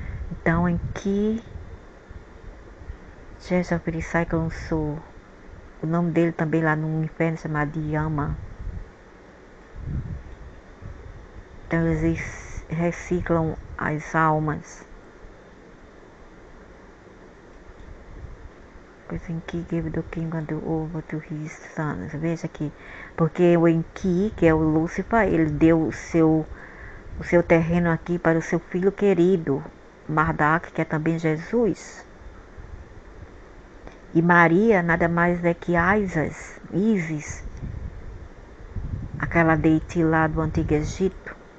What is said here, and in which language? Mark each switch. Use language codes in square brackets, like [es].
[pt] Então, em que Jesus Pirisai lançou o nome dele também lá no inferno, chamado Yama. Então eles reciclam as almas. Pois [en] Enki gave the kingdom over to his sons. [pt] Veja aqui, porque o Enki, que é o Lúcifer, ele deu o seu terreno aqui para o seu filho querido, Marduk, que é também Jesus. E Maria nada mais é que Isis, aquela deity lá do Antigo Egito.